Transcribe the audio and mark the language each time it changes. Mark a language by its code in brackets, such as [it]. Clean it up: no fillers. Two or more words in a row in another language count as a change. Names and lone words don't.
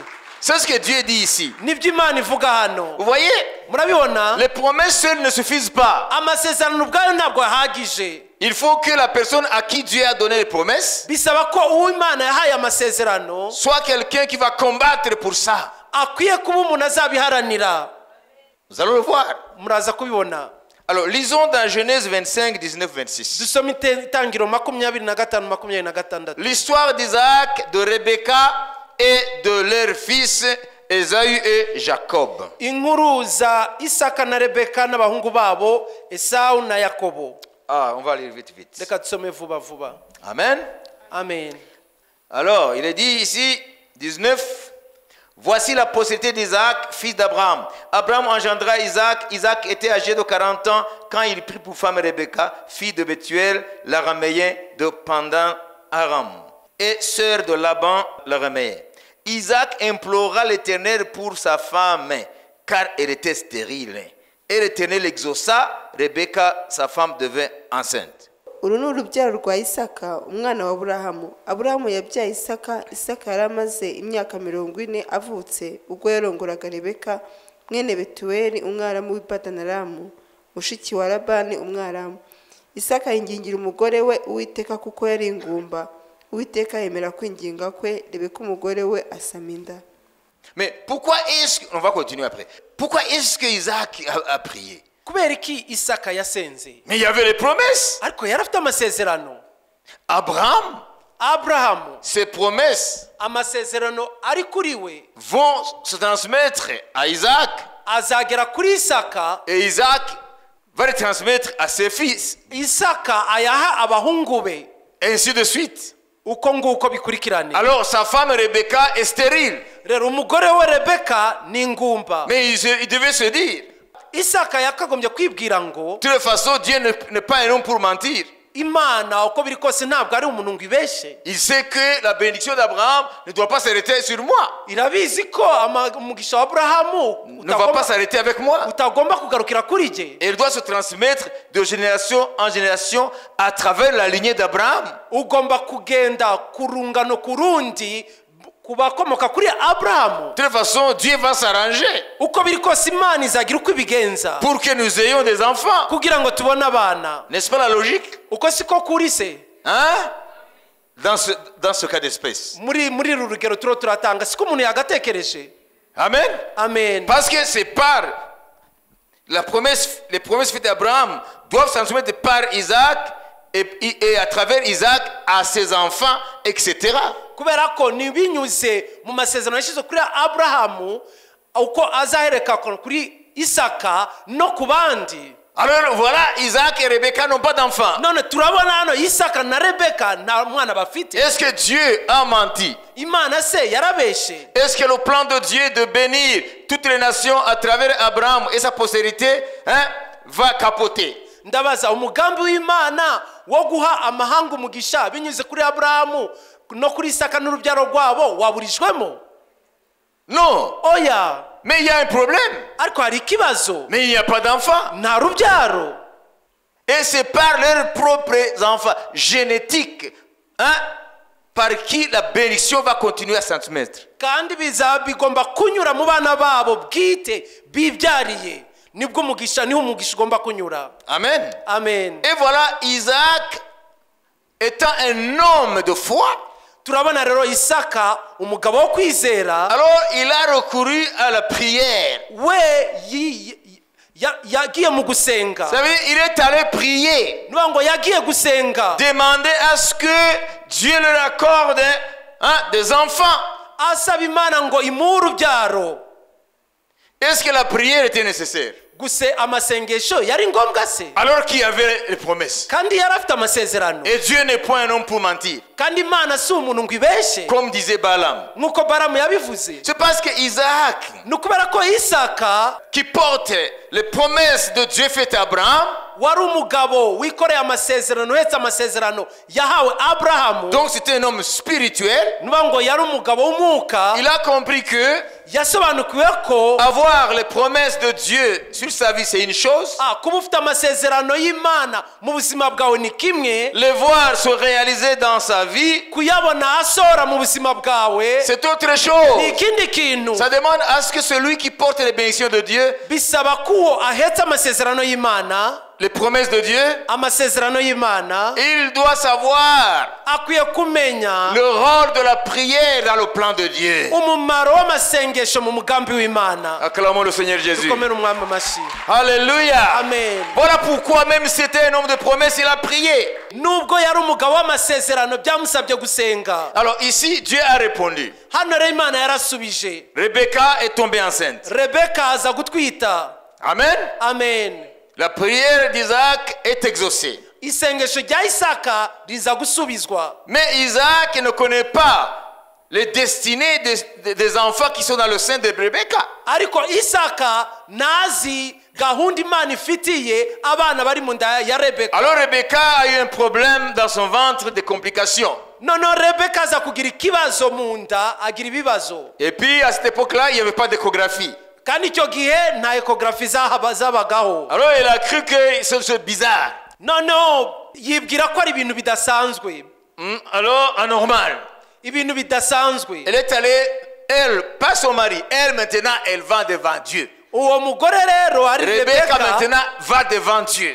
[fr] C'est ce que Dieu dit ici. [rw] Nibyo Imana ivuga hano. [fr] Vous voyez, [rw] Murabibona? [fr] les promesses seules ne suffisent pas. [rw] Amasezerano ubwayo ntabwo ahagije. [fr] Il faut que la personne à qui Dieu a donné les promesses [rw] Bisaba ko uwo Imana yahaye amasezerano [fr] soit quelqu'un qui va combattre pour ça. [rw] akwiye kuba umuntu azabiharanira. [fr] Nous allons le voir. [rw] Muraza kubibona. [fr] Alors, lisons dans Genèse 25, 19, 26. [rw] Dusome Itangiriro 25:26. [fr] L'histoire d'Isaac, de Rebecca et de leur fils Esaü et Jacob. [rw] Inkuru za Isaka na Rebeka n'abahungu babo Esau na Yakobo. [fr] Ah, on va lire vite, vite. [rw] Reka tusome vuba vuba. [fr] Amen. [rw] Amen. [fr] Alors, il est dit ici, 19, voici la postérité d'Isaac, fils d'Abraham. Abraham engendra Isaac. Isaac était âgé de 40 ans quand il prit pour femme Rebecca, fille de Bethuel, l'araméen de Pandan Aram, et sœur de Laban, l'araméen. Isaac implora l'Éternel pour sa femme, car elle était stérile. Et l'Éternel exauça, Rebecca, sa femme, devint enceinte. [rw] uru ni urubyaro rwa Isaka umwana wa Aburahamu. Aburahamu yabyaye Isaka. Isaka yari amaze imyaka 40 avutse ubwo yarongoraga Rebeka mwene Betuweli umwaramu w'i Padanaramu, mushiki wa Labani umwaramu. Isaka yingingira umugore we Uwiteka kuko yari ingumba. Uwiteka yemera kwinginga kwe, Rebeka umugore we asama inda. [fr] Mais pourquoi est-ce que... On va continuer après. Pourquoi est-ce que Isaac a prié? [rw] Kubera iki Isaka yasenze? [fr] Mais il y avait les promesses. [rw] Ariko yari afite amasezerano. [fr] Abraham, [rw] Abrahamu, [fr] ses promesses [rw] amasezerano ari kuri we [fr] vont se transmettre à Isaac. [rw] azagera kuri Isaka. [fr] Et Isaac va les transmettre à ses fils. [rw] Isaka ayaha abahungu be. [fr] Ainsi de suite. [rw] Uko nguko bikurikirane. [fr] Alors sa femme Rebecca est stérile. [rw] Rero umugore we Rebeka ni ingumba. [fr] Mais il devait se dire, [rw] Isaka yakagombye kwibwira ngo [fr] de toute façon, Dieu n'est pas un homme pour mentir. [rw] Imana uko biri kose ntabwo ari umuntu ngo ibeshe. [fr] Il sait que la bénédiction d'Abraham ne doit pas s'arrêter sur moi. [rw] Irabizi ko umugisha wa Aburahamu [fr] Ne va pas s'arrêter avec moi. [rw] utagomba kugarukira kuri je. [fr] Et il doit se transmettre de génération en génération à travers la lignée d'Abraham. [rw] Ugomba kugenda kurungano kurundi kubakomoka kuri Abrahamu. [fr] De toute façon, Dieu va s'arranger [rw] Uko biri kose Imana izagira uko ibigenza [fr] pour que nous ayons des enfants. [rw] kugira ngo tubone abana. [fr] N'est-ce pas la logique? [rw] Uko siko kuri se? [fr] Hein? Dans ce cas d'espèce. [rw] Muri uru rugero turatanga siko umuntu yagatekereje. [fr] Amen. [rw] Amen. [fr] Parce que c'est par les promesses faites à Abraham doivent se transmettre par Isaac et à travers Isaac à ses enfants, etc. [rw] kubera ko nibinyuze mu masezerano yashize kuri Abrahamu uko azahereka kuri Isaka no ku bandi. [fr] Alors voilà, Isaac et Rebecca n'ont pas d'enfants. [rw] None turabona hano Isaka na Rebeka nta mwana bafite. [fr] Est-ce que Dieu a menti? [rw] Imana se yarabeshe? [fr] Est-ce que le plan de Dieu de bénir toutes les nations à travers Abraham et sa postérité va capoter? [rw] Ndabaza umugambi w'Imana wo guha amahanga umugisha binyuze kuri Abrahamu no kuri Isaka n'urubyaro rwabo waburijwemo? [fr] Non. [rw] Oya. [fr] Mais il y a un problème. [rw] Ariko hari ikibazo. [fr] Mais il n'y a pas d'enfants. [rw] Nta rubyaro. [fr] Et c'est par leurs propres enfants génétiques par qui la bénédiction va continuer à se transmettre. [rw] Kandi bigomba kunyura mu bana babo bwite bibyariye. Nibwo umugisha niho umugisha ugomba kunyura. [fr] Amen. [rw] Amen. [fr] Et voilà, Isaac étant un homme de foi. [rw] Turabona rero Isaka umugabo wo kwizera. [fr] Alors il a recouru à la prière. [rw] Yagiye mu gusenga. [fr] Ça veut dire il est allé prier. [rw] Ngo yagiye gusenga. [fr] Demander à ce que Dieu leur accorde des enfants. [rw] Asaba Imana ngo imuhe urubyaro. [fr] Est-ce que la prière était nécessaire? [rw] Guse amasengesho yari ngombwa se? [fr] Alors qu'il y avait les promesses. [rw] Kandi yarafite amasezerano. [fr] Et Dieu n'est point un homme pour mentir. [rw] Kandi Imana si umuntu ngo ibeshe. [fr] Comme disait Balaam. [rw] Nkuko Balaam yabivuze. [fr] C'est parce que Isaac, [rw] nukubera ko Isaka [fr] qui porte les promesses de Dieu faites à Abraham, [rw] wari umugabo wikoreye amasezerano uhetse amasezerano yahawe Abrahamu. [fr] Donc c'était un homme spirituel. [rw] Ngo yari umugabo w'umwuka. [fr] Il a compris que [rw] yasobanukiwe ko [fr] avoir les promesses de Dieu sur sa vie c'est une chose. [rw] Kuba ufite amasezerano y'Imana mu buzima bwawe ni kimwe. [fr] Les voir se réaliser dans sa vie, [rw] kuyabona asora mu buzima bwawe, [fr] c'est autre chose. [rw] ni ikindi kintu. [fr] Ça demande à ce que celui qui porte les bénédictions de Dieu, [rw] bisaba ko ahetse amasezerano y'Imana, [fr] les promesses de Dieu, [rw] amasezerano y'Imana, [fr] il doit savoir [rw] akwiye kumenya [fr] le rôle de la prière dans le plan de Dieu. [rw] umumaro w'amasengesho mu mugambi w'Imana. [fr] Acclamons le Seigneur Jésus. [rw] Dukomere umwami amashyi. [fr] Alléluia. [rw] Amen. [fr] Voilà pourquoi même si c'était un homme de promesse, il a prié. [rw] Nubwo yari umugabo w'amasezerano byamusabye gusenga. [fr] Alors ici, Dieu a répondu. [rw] Hano rero Imana yarasubije. [fr] Rebecca est tombée enceinte. [rw] Rebeka aza gutwita. [fr] Amen. [rw] Amen. [fr] La prière d'Isaac est exaucée. [rw] Isengesho rya Isaka riza gusubizwa. [fr] Mais Isaac ne connaît pas les destinées des enfants qui sont dans le sein de Rebecca. [rw] Ariko Isaka nazi gahunda Imana ifitiye abana bari mu nda ya Rebeka. [fr] Alors Rebecca a eu un problème dans son ventre, des complications. Non, [rw] Rebeka aza kugira ikibazo mu nda, agira ibibazo. [fr] Et puis à cette époque-là, il n'y avait pas d'échographie. [rw] Kandi icyo gihe nta ekografi zabagaho. [fr] Alors il a cru que c'est bizarre. Non, [rw] yibwira ko ari ibintu bidasanzwe. [fr] Alors anormal. [rw] Ibintu bidasanzwe. [fr] Elle est allée, elle, pas son mari, elle maintenant, elle va devant Dieu. [rw] Uwo mugore rero ari [fr] Rebecca maintenant va devant Dieu.